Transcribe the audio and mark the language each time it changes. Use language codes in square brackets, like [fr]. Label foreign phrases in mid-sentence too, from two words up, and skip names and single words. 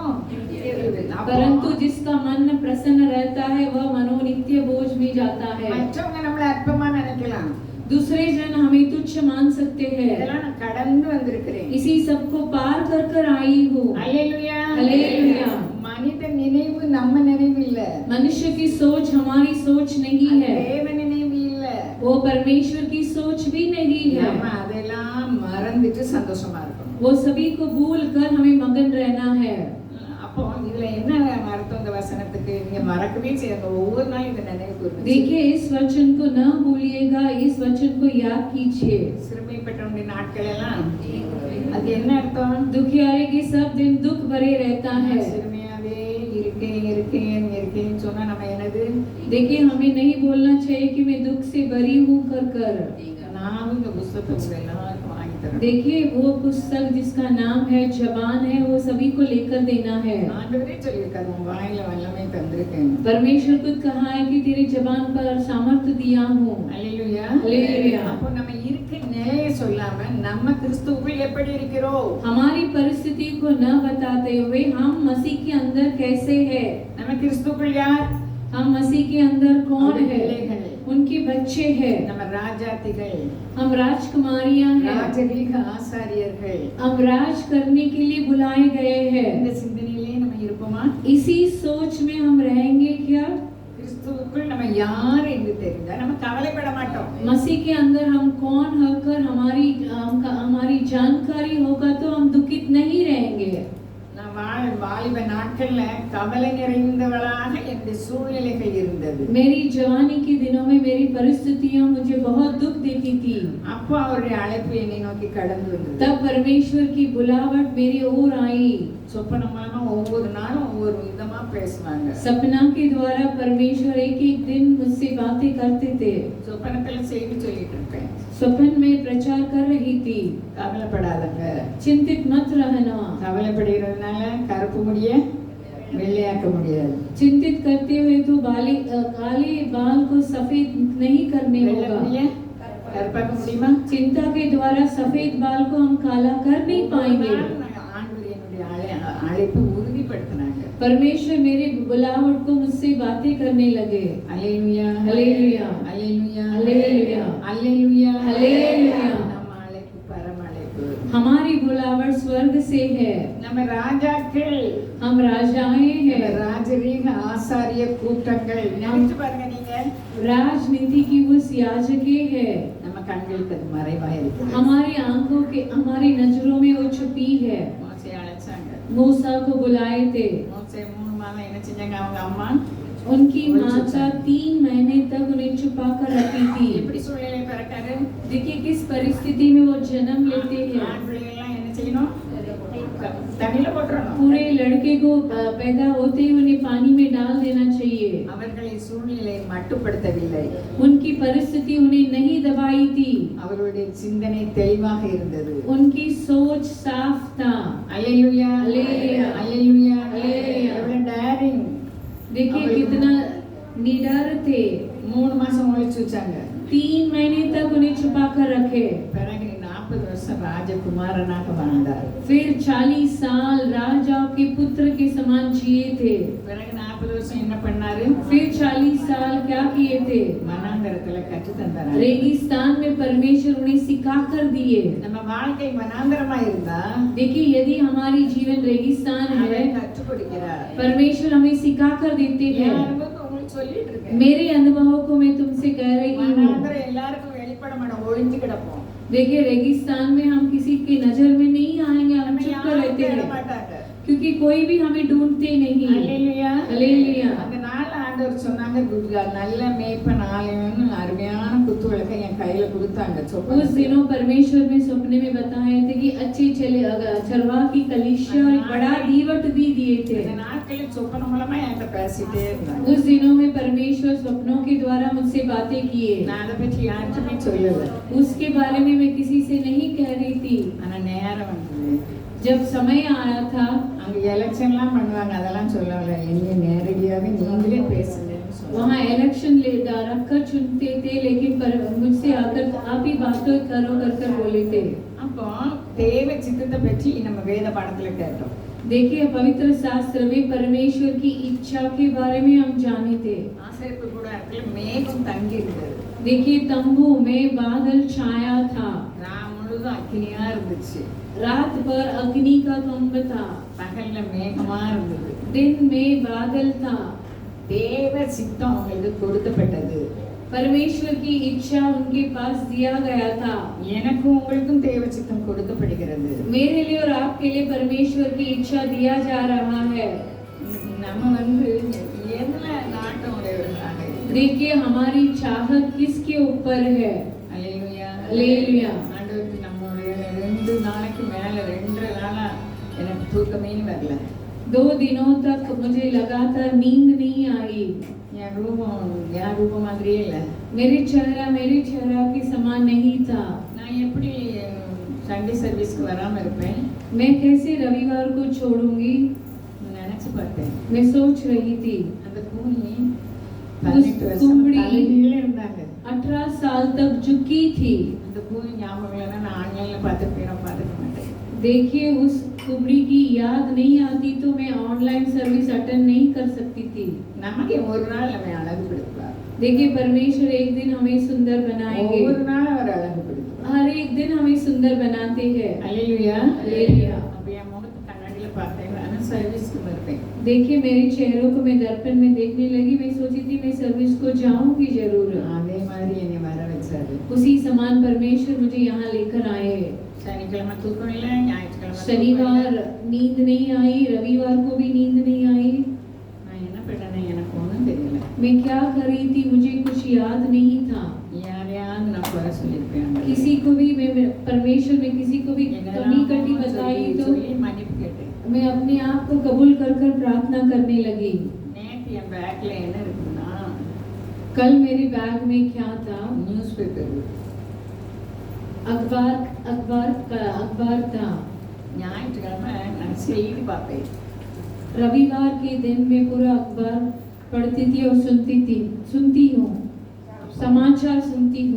[hi] परंतु जिसका मन प्रसन्न रहता है वह मनोनित्य बोझ में जाता है। [ta] மற்றவங்க நம்மள அற்பமா நினைக்கலாம்। [hi] दूसरे जन हमें तुच्छ मान सकते हैं। [ta] இதெல்லாம் நான் கடந்து வந்திருக்கிறேன். [hi] इसी सबको पार कर कर आई हूँ। [ta] அல்லேலூயா. [hi] हालेलुया। [ta] மனித நினைவு நம்ம நினைவு இல்ல. [hi] मनुष्य की सोच हमारी सोच नहीं है, [ta] தேவ நினைவு இல்ல. [hi] वो परमेश्वर की सोच भी नहीं है। [ta] நம்ம அதெல்லாம் மறந்துட்டு சந்தோஷமா இருக்கணும். [hi] वो सभी को भूल कर हमें मगन रहना है। [ta] அப்போ இதுல என்ன அர்த்தம் இந்த வசனத்துக்கு? நீங்க மறக்கவே செய்யுங்க, ஒவ்வொரு நாளும் இதை நினைவு கூறுங்க. [hi] देखिए इस वचन को न भूलिएगा, इस वचन को याद कीजिए। [ta] சிறுமைப்பட்டவனுடைய நாட்கள் எல்லாம் அது என்ன அர்த்தம்? [hi] दुखियारे के सब दिन दुख भरे रहता है। [ta] சிறுமையாவே இருக்கேன்னு சொன்னா நம்ம என்னது? [hi] देखिए हमें नहीं बोलना चाहिए कि मैं दुख से भरी हूँ कर कर। [ta] நான் இந்த புத்தகத்தை எல்லாருக்கும் வாங்கி தரேன். [hi] देखिए वो पुस्तक जिसका नाम है जबान है, वो सभी को लेकर देना है। [ta] ஆண்டவரே சொல்லியிருக்காரு, உன் வாயில வல்லமை தந்திருக்கேன். [hi] परमेश्वर खुद कहा है कि तेरे जबान पर सामर्थ्य दिया हूँ। [ta] அல்லேலூயா. அல்லேலூயா। அப்போ நம்ம இருக்க நிலையை சொல்லாம நம்ம கிறிஸ்துவுக்குள் எப்படி இருக்கிறோம்? [hi] हमारी परिस्थिति को न बताते हुए हम मसीह के अंदर कैसे है। [ta] நம்ம கிறிஸ்துவுக்குள் யார்? [hi] हम मसीह के अंदर कौन है? उनके बच्चे हैं। [ta] நம்ம ராஜாத்திகள், [hi] हम राजकुमारियां हैं। [ta] ராஜரீக ஆசாரியர்கள். [hi] हम राज करने के लिए बुलाए गए हैं। [ta] இந்த சிந்தனையிலே நம்ம இருப்போமா? [hi] इसी सोच में हम रहेंगे क्या? [ta] கிறிஸ்துவுக்குள் நம்ம யார் என்று தெரிந்தா நம்ம கவலைப்பட மாட்டோம். [hi] मसीह के अंदर हम कौन होकर हमारी जानकारी होगा तो हम दुखित नहीं रहेंगे। [ta] நான் வாலிப நாட்கள்ல கவலை நிறைந்தவளாக என்னுடைய சூழ்நிலைகள் இருந்தது. [hi] मेरी जवानी के दिनों में मेरी परिस्थितियां मुझे बहुत दुख देती थी। [ta] அப்போ அவருடைய அழைப்பு என்னை நோக்கி கடந்து வந்தது. [hi] तब परमेश्वर की बुलावट मेरी ओर आई। [ta] சொப்பனம் மூலமா ஒவ்வொரு நாளும் ஒவ்வொரு விதமா பேசுவாங்க. [hi] सपना के द्वारा परमेश्वर एक एक दिन मुझसे बातें करते थे। [ta] சொப்பனத்துல செய்தி சொல்லிட்டு இருப்பேன். [hi] स्वप्न में प्रचार कर रही थी, [ta] கவலைப்படாதங்க, [hi] चिंतित मत रहना। [ta] கவலைப்படுகிறதுனால கருப்பு முடிய வெள்ளையாக்க முடியாது. [hi] चिंतित करते हुए तो काले बाल को सफेद नहीं करने [ta] வெள்ளை [hi] होगा। [ta] முடிய கருப்பாக்க முடியுமா? [hi] चिंता के द्वारा सफेद बाल को हम काला कर नहीं पाएंगे। [ta] ஆண்டவர் என்னுடைய அழைப்பு உறுதிப்படுத்தினாங்க. [hi] परमेश्वर मेरे बुलावट को मुझसे बातें करने लगे। [ta] அல்லேலூயா. அல்லேலூயா। அல்லேலூயா. அல்லேலூயா। அல்லேலூயா. அல்லேலூயா। நம்ம அழைப்பு பரம அழைப்பு. [hi] हमारी बुलावट स्वर्ग से है। [ta] நம்ம ராஜாக்கள், [hi] हम राजाएं हैं। [ta] ராஜரீக ஆசாரிய கூட்டங்கள். நினைச்சு பாருங்க நீங்க, [hi] राजनीति की उस याजके है। [ta] நம்ம கண்களுக்கு அது மறைவா இருக்கு. [hi] हमारी आंखों के हमारी नजरों में वो छुपी है। [ta] மோசே அழைச்சாங்க. [hi] मूसा को बुलाए थे। [ta] மோசே 3 மாதம் என்ன செஞ்சாங்க? அவங்க அம்மா [hi] उनकी माता 3 महीने तक उन्हें छुपा कर रखी थी। [ta] எப்படி சூழ்நிலை பிறக்காரு? [hi] देखिए किस परिस्थिति में वो जन्म लेते हैं। [ta] ஆண் பிள்ளைகள்லாம் என்ன செய்யணும்? தண்ணில போட்டுறணும். [hi] पूरे लड़के को पैदा होते ही उन्हें पानी में डाल देना चाहिए। [ta] அவர்களை சூழ்நிலை மட்டுப்படுத்தவில்லை. [hi] उनकी परिस्थिति उन्हें नहीं दबाई थी। [ta] அவர்களுடைய சிந்தனை தெளிவாக இருந்தது. [hi] उनकी सोच साफ था। [ta] அல்லேலூயா. அல்லேலூயா। அல்லேலூயா. அல்லேலூயா। எவ்வளவு daring. [hi] देखिए कितना निडर थे। [ta] 3 மாசம் ஒளிச்சு வச்சாங்க. [hi] 3 महीने तक उन्हें छुपा कर रखे। [ta] பிறகு 40 வருஷம் ராஜகுமாரனாக வாழ்ந்தார். [hi] फिर 40 साल राजा के पुत्र के समान जिए थे। [ta] பிறகு 40 வருஷம் என்ன பண்ணாரு? [hi] फिर 40 साल क्या किए थे? [ta] வனாந்தரத்துல கற்று தந்தார். [hi] रेगिस्तान में परमेश्वर उन्हें सिखा कर दिए। [ta] நம்ம வாழ்க்கை வனாந்தரமா இருந்தா [hi] देखिए यदि हमारी जीवन रेगिस्तान है, [ta] அவர் கற்றுக் கொடுக்கிறார். [hi] परमेश्वर हमें सिखा कर देते [ta] என் [hi] हैं। [ta] அனுபவத்தை உங்களுக்கு சொல்லிட்டு இருக்கேன். [hi] मेरे अनुभवों को मैं तुमसे कह रही हूँ। [ta] வனாந்தரம் எல்லாருக்கும் வெளிப்பட மாட்டோம், ஒளிஞ்சு கிடப்போம். [hi] देखिए रेगिस्तान में हम किसी की नजर में नहीं आएंगे, हम [ta] நம்ம [hi] चुप कर [ta] யாரும் [hi] रहते [ta] தேட [hi] हैं [ta] மாட்டாங்க. [hi] क्योंकि कोई भी हमें ढूंढते नहीं। [ta] அல்லேலூயா. அல்லேலூயா। அந்த நாள் ஆண்டவர் சொன்னாங்க, நல்ல மேய்ப்பன் ஆலயம்னு அருமையான குத்து விளக்கை என் கையில கொடுத்தாங்க. [hi] उस दिनों परमेश्वर में सपने में बताए थे कि अच्छे चरवाह की कलीसिया और बड़ा दीवट भी दिए थे। [ta] இந்த நாட்களில் சொப்பனம் மூலமா என்கிட்ட பேசிட்டே இருந்தாங்க. [hi] उस दिनों में परमेश्वर सपनों के द्वारा मुझसे बातें किए। [ta] நான் அதை பற்றி யாருக்குமே சொல்லல. [hi] उसके बारे में मैं किसी से नहीं कह रही थी। [ta] ஆனா நேரம் வந்தது. [hi] जब समय आया था, [ta] அங்க எலெக்ஷன்லாம் பண்ணுவாங்க, அதெல்லாம் சொல்லல. என்ன நேரடியாவே நீங்களே பேசுங்கன்னு சொன்னாங்க. [hi] वहाँ इलेक्शन रखकर चुनते थे, लेकिन मुझसे आकर आप ही बातों करो कर बोले थे। [ta] அப்போ தேவ சித்தத்தை பற்றி நம்ம வேத பாடத்துல கேட்டோம். [hi] देखिए पवित्र शास्त्र में परमेश्वर की इच्छा के बारे में हम जाने थे। [ta] ஆசரிப்பு கூட மேகம் தங்கி இருந்தது. [hi] देखिए तंबू में बादल छाया था, [ta] ராம் முழுதும் அக்கினியா இருந்துச்சு, [hi] रात भर अग्नि का कंब था, [ta] பகல்ல மேகமா இருந்தது. [hi] दिन में बादल था। [ta] தேவ சித்தம் அவங்களுக்கு கொடுக்கப்பட்டது. [hi] परमेश्वर की इच्छा उनके पास दिया गया था। [ta] எனக்கும் உங்களுக்கும் தேவ சித்தம் கொடுக்கப்படுகிறது. [hi] मेरे लिए और आपके लिए परमेश्वर की इच्छा दिया जा रहा है। [ta] நம்ம எதுல நாட்டம் உடையவர்களாக இருக்கிறோம்? [hi] देखिए हमारी चाहत किसके ऊपर है? [ta] அல்லேலூயா, அல்லேலூயா। ஆண்டவருக்கு நம்மளுடைய 2 நாளைக்கு மேல 2 நாளா எனக்கு தூக்கமே வரல. [hi] 2 दिनों तक मुझे लगातार नींद नहीं आई। [ta] என் ரூபம் மாதிரியே இல்லை. [hi] मेरी चेहरा के समान नहीं था। [ta] நான் எப்படி [en] Sunday service [ta] வராம இருப்பேன்? [hi] मैं कैसे रविवार को छोड़ूंगी? [ta] நினைச்சு பார்த்தேன். [hi] मैं सोच रही थी। [ta] அந்த கூனி 18 வருஷம் கும்படி தலைகீழ இருந்தாங்க. [hi] 18 साल तक झुकी थी। [ta] அந்த கூனி ஞாபகம் இல்லைன்னா நான் ஆன்லைன்ல பார்த்துக்க மாட்டேன். [hi] देखिए उस कुबड़ी की याद नहीं आती तो मैं [en] online service attend [hi] नहीं कर सकती थी। [ta] நமக்கு ஒரு நாள் நம்ம அழகுபடுத்துவார். [hi] देखिए परमेश्वर एक दिन हमें सुंदर बनाएंगे। [ta] ஒரு நாள் அவர் அழகுபடுத்துவார். [hi] हर एक दिन हमें सुंदर बनाते हैं। [ta] அல்லேலூயா, [hi] हालेलुया। [ta] அப்ப என் முகத்தை கண்ணாடியில பார்த்தேன், நான் சர்வீஸ்க்கு வருவேன். [hi] देखिए मेरे चेहरों को मैं दर्पण में देखने लगी। मैं सोची थी मैं सर्विस को जाऊंगी जरूर। [ta] அதே மாதிரி என்னை வர வச்சாரு. [hi] उसी समान परमेश्वर मुझे यहाँ लेकर आए। [ta] சனிக்கிழமை தூக்கம் இல்லை, ஞாயிற்றுக்கிழமை [hi] शनिवार नींद नहीं आई, रविवार को भी नींद नहीं आई। [ta] நான் என்ன பண்ணேன்னு எனக்கு ஒன்றும் தெரியல. [hi] मैं क्या कर रही थी मुझे कुछ याद नहीं था। [ta] யாரையாவது நான் குறை சொல்லியிருப்பேன். [hi] किसी को भी मैं परमेश्वर में किसी को भी कमी कटी बताई तो [ta] சொல்லி மன்னிப்பு கேட்டேன். [hi] मैं अपने आप को कबूल कर कर प्रार्थना करने लगी। [ta] நேற்று என் பேக்ல என்ன இருக்குன்னா, [hi] कल मेरे बैग में क्या था? [en] news paper, [hi] अखबार था। [ta] ஞாயிற்றுக்கிழமை நான் செய்தி பார்ப்பேன். [hi] रविवार के दिन में पूरा अखबार पढ़ती थी और सुनती हूँ, समाचार सुनती हूँ।